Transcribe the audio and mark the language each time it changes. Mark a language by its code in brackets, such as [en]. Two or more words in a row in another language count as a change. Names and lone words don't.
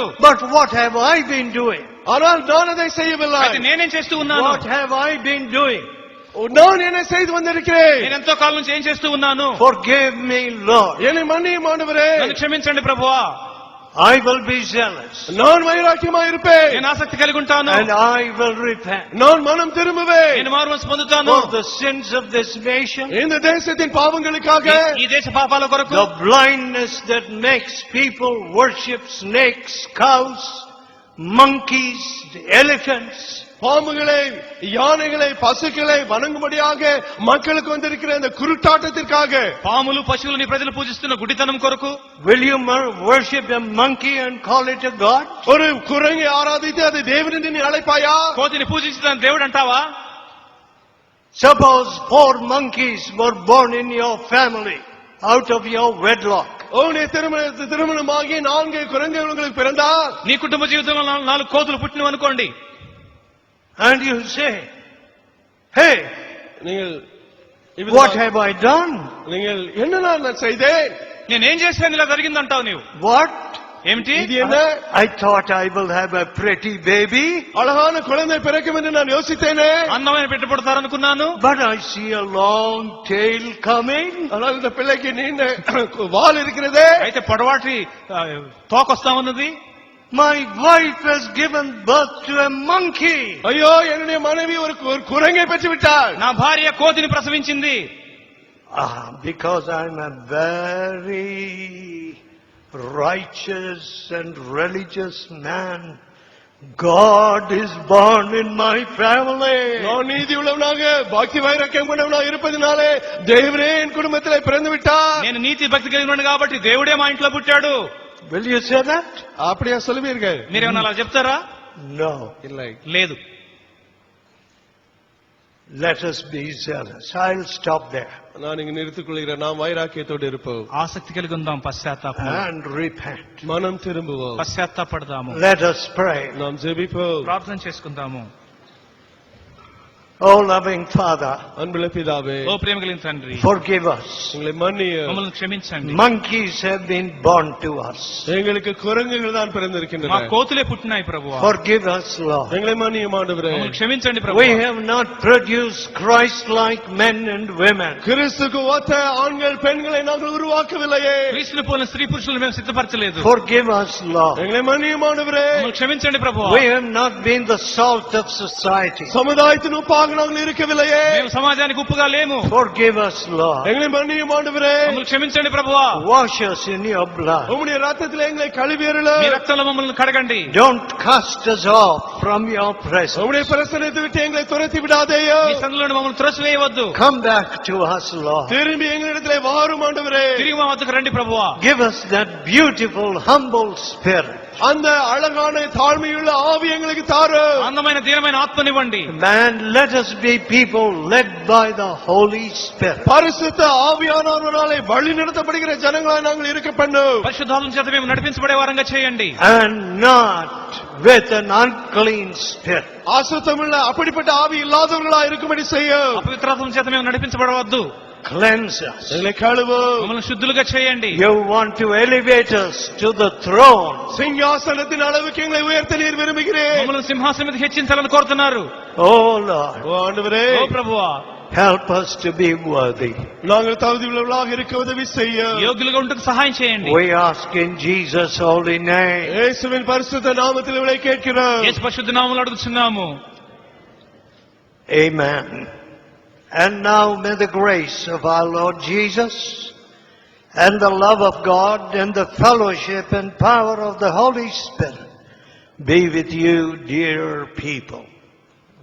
[en] But what have I been doing? [ta] ஆனால் நான் அதை செய்யவில்லை. [te] అయితే నేనేం చేస్తూ ఉన్నాను? [en] What have I been doing? [ta] நான் என்ன செய்து வந்திருக்கிறேன்? [te] నేను ఎంతో కాలం నుంచి ఏం చేస్తూ ఉన్నాను? [en] Forgive me, Lord. [ta] என்னை மன்னியும் ஆண்டவரே. [te] నన్ను క్షమించండి ప్రభువా. [en] I will be zealous. [ta] நான் வைராగ్యமாய் இருப்பேன். [te] నేను ఆసక్తి కలిగి ఉంటాను. [en] And I will repent. [ta] நான் மனம் திரும்புவேன். [te] నేను మారుమనసు పొందుతాను. [en] For the sins of this nation. [ta] இந்த தேசத்தின் பாவங்களுக்காக. [te] ఈ దేశ పాపాల కొరకు. [en] The blindness that makes people worship snakes, cows, monkeys, elephants. [ta] பாம்புகளை, யானைகளை, பசுக்களை வணங்கும்படியாக மக்களுக்கு வந்திருக்கிற இந்த குருட்டாட்டத்திற்காக. [te] పాములు పశువులని ప్రజలు పూజిస్తున్న గుడితనం కొరకు. [en] Will you worship a monkey and call it a god? [ta] ஒரு குரங்கை ஆராதித்து அதை தேவன் என்று நீ அழைப்பாயா? [te] కోతిని పూజించడానికి దేవుడు అంటావా? [en] Suppose 4 monkeys were born in your family out of your wedlock. [ta] உன்னுடைய திருமணமாகி 4 குரங்குகள் உங்களுக்கு பிறந்தால், [te] నీ కుటుంబ జీవితంలో 4 కోతులు పుట్టినవి అనుకోండి. [en] And you say, hey, [ta] நீங்கள் [en] What have I done? [ta] நீங்கள் என்ன நான் செய்தேன்? [te] నేనేం చేశాను ఇలా జరిగిందంటావు నీవు? [en] What? [te] ఏమిటి? [ta] இது என்ன? [en] I thought I will have a pretty baby. [ta] அழகான குழந்தை பிறக்கும் என்று நான் யோசித்தேனே. [te] అందమైన బిడ్డ పుడతారనుకున్నాను. [en] But I see a long tail coming. [ta] ஆனால் இந்த பிள்ளைக்கு நீண்ட வால் இருக்கிறதே. [te] అయితే పొడవాటి తోకొస్తా ఉన్నది. [en] My wife has given birth to a monkey. [ta] ஐயோ என்னுடைய மனைவி ஒரு குரங்கை பெற்று விட்டாள். [te] నా భార్య కోతిని ప్రసవించింది. [en] Because I'm a very righteous and religious man, God is born in my family. [ta] நான் நீதி உள்ளவனாக பக்தி வைராக்கியம் கொண்டவனாக இருப்பதினாலே தேவனே என் குடும்பத்திலே பிறந்து விட்டார். [te] నేను నీతి భక్తి కలిగినాను కాబట్టి దేవుడే మా ఇంట్లో పుట్టాడు. [en] Will you say that? [ta] அப்படியே சொல்லுவீர்கள்? [te] మీరేమన్నా అలా చెప్తారా? [en] No. [ta] இல்லை. [te] లేదు. [en] Let us be zealous. I'll stop there. [ta] நான் இங்கு நிறுத்திக் கொள்கிறேன். நாம் வைராக்கியத்தோடு இருப்போம். [te] ఆసక్తి కలిగి ఉందాం, పశ్చాత్తాపం. [en] And repent. [ta] மனம் திரும்புவோம். [te] పశ్చాత్తాపడదాము. [en] Let us pray. [ta] நாம் ஜெபிப்போம். [te] ప్రార్థన చేసుకుందాము. [en] Oh loving Father, [ta] அன்புள்ள பிதாவே, [te] ఓ ప్రేమ కలిగిన తండ్రి, [en] forgive us. [ta] எங்களை மன்னியும். [te] మమ్మల్ని క్షమించండి. [en] Monkeys have been born to us. [ta] எங்களுக்கு குரங்குகள் தான் பிறந்திருக்கின்றன. [te] మా కోతులే పుట్టినాయి ప్రభువా. [en] Forgive us, Lord. [ta] எங்களை மன்னியும் ஆண்டவரே. [te] మమ్మల్ని క్షమించండి [en] We [te] ప్రభువా. [en] have not produced Christ-like men and women. [ta] கிறிஸ்துக்கு ஒத்த ஆண்கள் பெண்களை நாங்கள் உருவாக்கவில்லையே. [te] క్రీస్తుని పోలిన స్త్రీ పురుషులను మేము సిద్ధపరచలేదు. [en] Forgive us, Lord. [ta] எங்களை மன்னியும் ஆண்டவரே. [te] మమ్మల్ని క్షమించండి ప్రభువా. [en] We have not been the salt of society. [ta] சமுதாயத்தின் உப்பாக நாங்கள் இருக்கவில்லையே. [te] మేము సమాజానికి ఉప్పుగా లేము. [en] Forgive us, Lord. [ta] எங்களை மன்னியும் ஆண்டவரே. [te] మమ్మల్ని క్షమించండి ప్రభువా. [en] Wash us in your blood. [ta] உம்முடைய ரத்தத்திலே எங்களை கழுவியருள. [te] మీ రక్తంలో మమ్మల్ని కడగండి. [en] Don't cast us off from your presence. [ta] உம்முடைய பிரசன்னத்தை விட்டு எங்களை துரத்தி விடாதேயோ. [te] మీ సందులోని మమ్మల్ని త్రోసివేయవద్దు. [en] Come back to us, Lord. [ta] திரும்பி எங்களிடத்திலே வாரும் ஆண்டவரே. [te] తిరిగి మా వద్దకు రండి ప్రభువా. [en] Give us that beautiful, humble spirit. [ta] அந்த அழகான தாழ்மையுள்ள ஆவி எங்களுக்கு தாரும். [te] అందమైన దీనమైన ఆత్మనివ్వండి. [en] Man, let us be people led by the Holy Spirit. [ta] பரிசுத்த ஆவியானவராலே வழி நடத்தப்படுகிற ஜனங்களாய் நாங்கள் இருக்க பண்ணும். [te] పరిశుద్ధాత్మ చేత మేము నడిపించబడే వారంగా చేయండి. [en] And not with an unclean spirit. [ta] அசுத்தமுள்ள அப்படிப்பட்ட ஆவி இல்லாதவர்களா இருக்கும்படி செய்யும். [te] అపవిత్రాత్మ చేత మేము నడిపించబడవద్దు. [en] Cleanse us. [ta] எங்களை கழுவும். [te] మమ్మల్ని శుద్ధులుగా చేయండి. [en] You want to elevate us to the throne. [ta] సింహాసనத்தின் அளவுக்கு எங்களை உயர்த்த நீர் விரும்புகிறேன். [te] మమ్మల్ని సింహాసనం మీద హెచ్చించాలని కోరుతున్నారు. [en] Oh Lord, [ta] ஓ ஆண்டவரே, [te] ఓ ప్రభువా, [en] help us to be worthy. [ta] நாங்கள் தகுதி உள்ளவர்களாக இருக்க உதவி செய்யும். [te] యోగ్యులుగా ఉంటకు సహాయం చేయండి. [en] We ask in Jesus' holy name. [ta] இயேசுவின் பரிசுத்த நாமத்தில் இவளை கேட்கிறோம். [te] యేసు పరిశుద్ధ నామములో అడుగుచున్నాము. [en] Amen. And now may the grace of our Lord Jesus and the love of God and the fellowship and power of the Holy Spirit be with you, dear people.